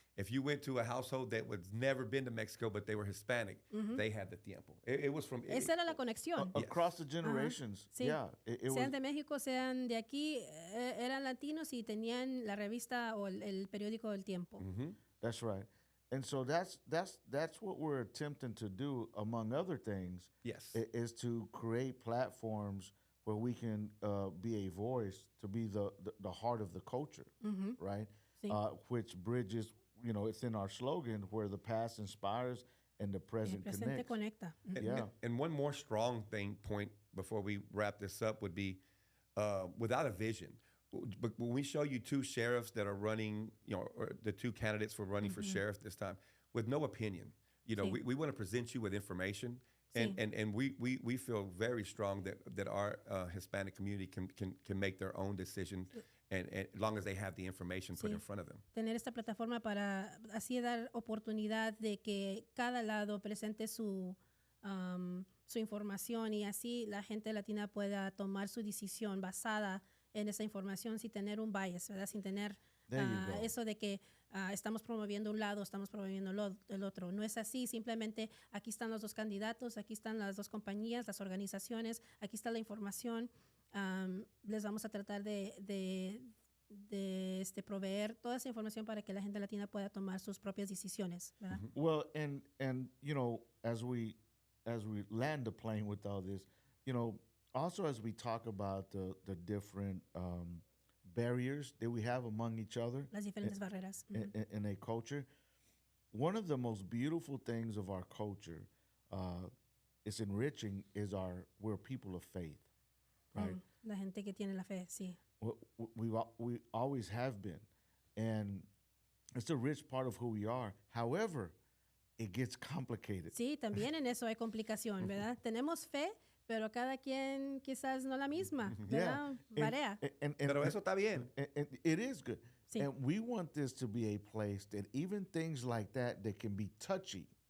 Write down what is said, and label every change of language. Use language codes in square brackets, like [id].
[en] If you went to a household that was never been to Mexico, but they were Hispanic, they had the tiempo. It was from [es] Esa era la conexión. [en] across the generations. [es] Sí. [en] Yeah, it was. [es] Sean de México, sean de aquí, eran latinos y tenían la revista o el periódico del tiempo. [en] That's right. And so that's what we're attempting to do, among other things. Yes. Is to create platforms where we can be a voice, to be the heart of the culture, right? Sí. Which bridges, it's in our slogan, where the past inspires and the [es] El [en] present [es] presente [en] connects. [es] conecta. [en] Yeah. And one more strong point before we wrap this up would be without a vision. But when we show you two sheriffs that are running, or the two candidates for running for sheriff this time, with no opinion, [es] Sí. [en] we want to present you with information. [es] Sí. [en] And we feel very strong that our Hispanic community can make their own decision, and as long as they have the information put [es] Sí. [en] in front of them. [es] Tener esta plataforma para así dar oportunidad de que cada lado presente su información y así la gente latina pueda tomar su decisión basada en esa información sin tener un bias, ¿verdad? Sin tener [en] There you go. [es] eso de que estamos promoviendo un lado, estamos promoviendo el otro. No es así, simplemente aquí están los dos candidatos, aquí están las dos compañías, las organizaciones, aquí está la información. Les vamos a tratar de proveer toda esa información para que la gente latina pueda tomar sus propias decisiones, ¿verdad? [en] Well, and as we land the plane with all this, also as we talk about the different barriers that we have among each other [es] Las diferentes barreras. Ujú. [en] in a culture, one of the most beautiful things of our culture is enriching is we're people of faith, right? [es] La gente que tiene la fe, sí. [en] We always have been, and it's a rich part of who we are. However, it gets complicated. [es] Sí, también en eso hay complicación, ¿verdad? Tenemos fe, pero cada quien quizás no la misma, ¿verdad? Varía. Pero eso está bien. [en] And it is good. [es] Sí. [en] And we want this to be a place that even things like that can be touchy,